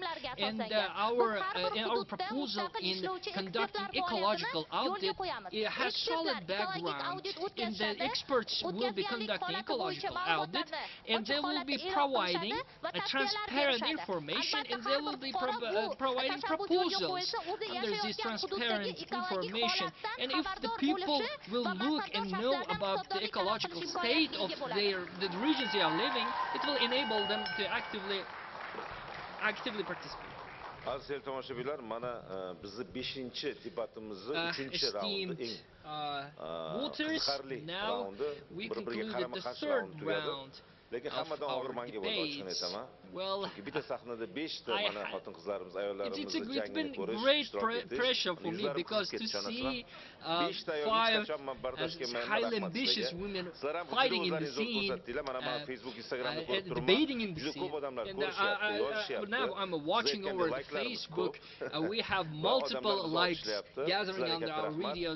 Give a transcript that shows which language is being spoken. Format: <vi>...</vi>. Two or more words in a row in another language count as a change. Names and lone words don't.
<en>And our proposal in conducting ecological audit, it has solid background, and the experts will be conducting ecological audit, and they will be providing transparent information, and they will be providing proposals under this transparent information. And if the people will look and know about the ecological state of the regions they are living, it will enable them to actively participate.</en> <uz>Aziz tomoshabinlar, mana bizni 5-chi debatimizni 3-chi raundi qiziqarli raundi, bir-biriga qarama-qarshi raund tugadi. Lekin hammadan og'ir menga bo'ldi, ochiqni aytaman. Chunki bitta sahnada 5 ta mana xotin-qizlarimiz, ayollarimiz jangini ko'rish, ishtirok etish</uz> <en>for me, because to see 5 highly ambitious women fighting in the scene, debating in the scene. And now I'm watching over the Facebook. We have multiple likes gathering under our videos.</en>